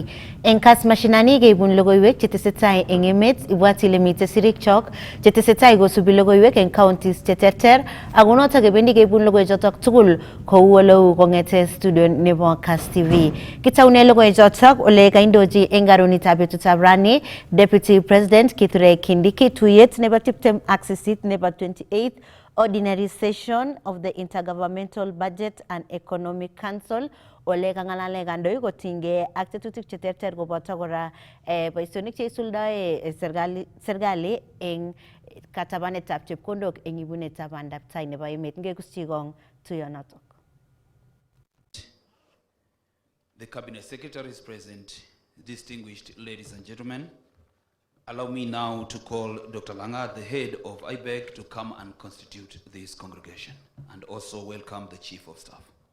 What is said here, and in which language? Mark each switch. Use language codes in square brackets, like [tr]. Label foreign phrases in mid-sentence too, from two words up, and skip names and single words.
[kln] Eng Kass Mashinani keibun logoiwek chetesetai eng emet, ibwat ile mite sirikchok chetesetai kosubi logoiwek eng counties cheterter ako notok kebendi keibun logoiwechotok tugul kou oleu kong'ete studio nebo Kass TV. Kitaune logoiwechotok ole kaindochi eng karunitab betutab rani [en] Deputy President [kln] Kithure Kindiki tuyet nebo 28 nebo 28th Ordinary Session of the Intergovernmental Budget and Economic Council ole kang'alale kandoik kotinygei ak tetutik cheterter koboto kora boisionik cheisuldae serikali eng katabanetab chepkondok eng ibunetab bandab tai nebo emet. Ngekuschi kong tuyonotok. [en] The Cabinet Secretary is present, distinguished ladies and gentlemen. Allow me now to call Dr. Langa, the head of IBEC, to come and constitute this congregation, and also welcome the Chief of Staff.